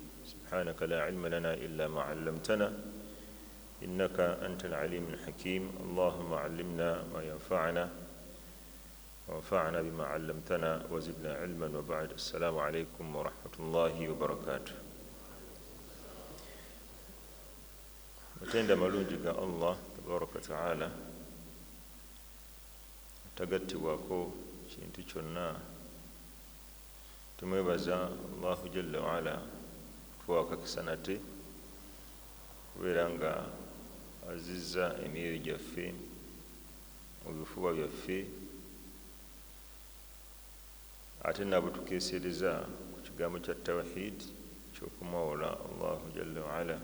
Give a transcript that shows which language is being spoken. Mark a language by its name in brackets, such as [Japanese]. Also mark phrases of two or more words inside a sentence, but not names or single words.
[Arabic] سبحانك لا علم لنا إلا ما علمتنا إنك أنت العليم الحكيم. اللهم علمنا ما ينفعنا وانفعنا بما علمتنا وزدنا علما. وبعد، السلام عليكم ورحمة الله وبركاته. [Ganda] متenda malungi ga Allah [Arabic] تبارك تعالى [Ganda] tagattibwako kintu kyonna. Tumwebaza [Arabic] الله جل وعلا [Ganda] tuwakakisa nate kubeera nga azizza emyoyo gyaffe mu bifuba byaffe, ate nabo tukeesereza ku kigambo kya tawhid ky'okumwawola [Arabic] الله جل وعلا.